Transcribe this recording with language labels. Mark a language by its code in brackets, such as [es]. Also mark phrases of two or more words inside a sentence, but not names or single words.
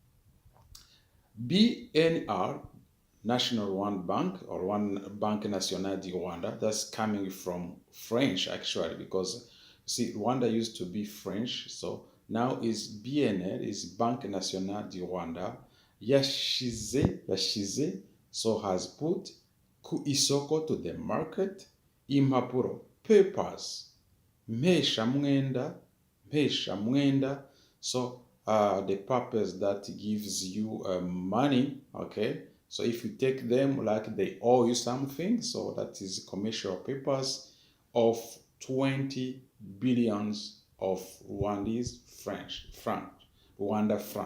[en] BNR, National Rwanda Bank, or One Banque Nationale du Rwanda. That's coming from French, actually, because see, Rwanda used to be French, so now is BNR, is Banque Nationale du Rwanda. Yashize, so has put [rw] ku isoko, [en] to the market, impapuro, papers, [rw] mpesha mwenda. [en] So the papers that gives you money. Okay, so if you take them like they owe you something, so that is commercial papers of 20 billions of Rwandese Rwanda franc.